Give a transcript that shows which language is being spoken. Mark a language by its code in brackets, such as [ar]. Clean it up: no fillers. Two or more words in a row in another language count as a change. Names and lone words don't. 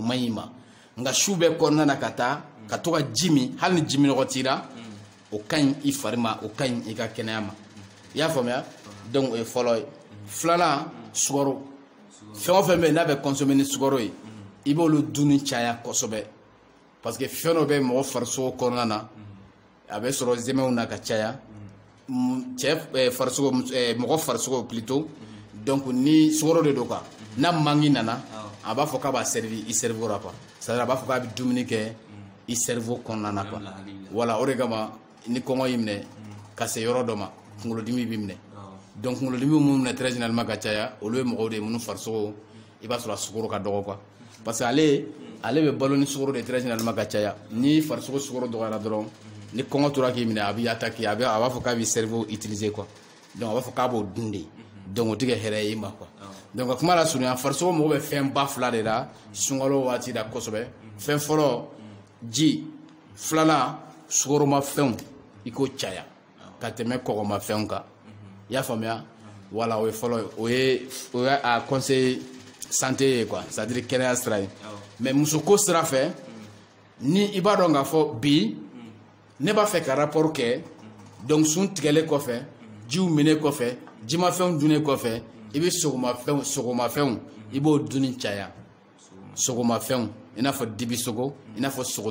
[bm] man ɲi ma nka su bɛɛ kɔnɔna na ka taa ka to ka ji min hali ni ji minɔgɔ tira o ka ɲi i fari ma o ka ɲi i ka kɛnɛya ma i y'a faamuya donc o ye fɔlɔ ye filanan sukaro fɛn o fɛn bɛ yen n'a bɛ consommer ni sukaro ye i b'olu dunni caya kosɛbɛ [fr] parce que [bm] fɛn dɔ bɛ mɔgɔ farisogo kɔnɔna na a bɛ sɔrɔ zɛmɛw na ka caya cɛ farisogo mɔgɔ farisogo plutôt donc ni sukaro de don quoi n'a manque nana a b'a fɔ k'a b'a servir i cerveau la quoi [fr] c'est à dire [bm] a b'a fɔ k'a bɛ dumuni kɛ i cerveau kɔnɔna na quoi voilà o de kama ni kɔngɔ y'i minɛ ka se yɔrɔ dɔ ma kunkolodimi b'i minɛ donc kunkolodimi minnu minɛ [fr] très généralement [bm] ka caya olu ye mɔgɔw de ye minnu farisogo i b'a sɔrɔ a sukoro ka dɔgɔ quoi parce que ale bɛ balo ni sukoro de [fr] très généralement [bm] ka caya ni farisogo sukoro dɔgɔyara dɔrɔn ni kɔngɔ tora k'i minɛ a b'i attaquer a b'a fɔ k'a b'i [fr] cerveau utiliser [bm] quoi donc a b'a fɔ k'a b'o dun de donc o tɛ kɛ hɛrɛ ye i ma quoi donc a kuma la surunya farisogo mago bɛ fɛn ba fila de la sunkalo waati la kosɛbɛ fɛn fɔlɔ ji filanan sukoromafɛnw i k'o caya ka tɛmɛ kɔgɔmafɛnw kan i y'a faamuya wala o ye fɔlɔ o ye a [fr] conseil santé [bm] ye quoi [fr] c'est à dire [bm] kɛnɛya sira ye mais musoko sira fɛ ni i b'a dɔn k'a fɔ bi ne b'a fɛ ka rapport kɛ donc sun tigɛlen kɔfɛ jiw minɛ kɔfɛ jimafɛnw dunnen kɔfɛ i bɛ sogomafɛnw i b'o dunni caya sogomafɛnw i n'a fɔ dibisogo i n'a fɔ sogo